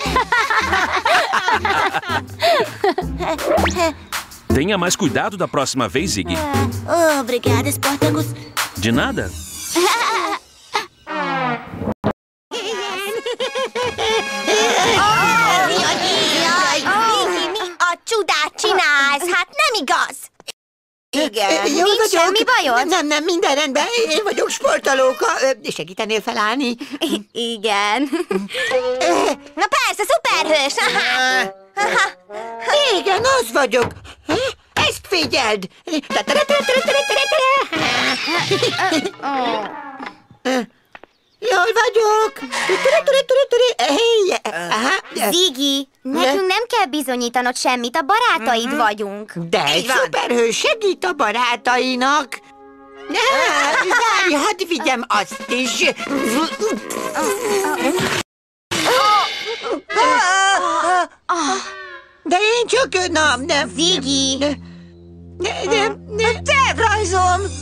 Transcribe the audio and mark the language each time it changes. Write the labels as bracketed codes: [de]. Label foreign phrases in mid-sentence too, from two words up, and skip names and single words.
[pt] Tenha mais cuidado da próxima vez, Ziggy. Obrigada, Sportacus. De nada. [hu] Csinálsz, hát nem igaz! Igen. Jó Nincs semmi bajod? Nem, minden rendben. Én vagyok sportolóka. Segítenél felállni? Igen. Na persze, szuperhős! Igen, az vagyok. Ezt figyeld! Jól vagyok! Ziggy, nekünk nem kell bizonyítanod semmit, a barátaid vagyunk. De egy szuperhős segít a barátainak. Várj, hadd vigyem azt is. De én csak... nem. Ziggy! Tervrajzom!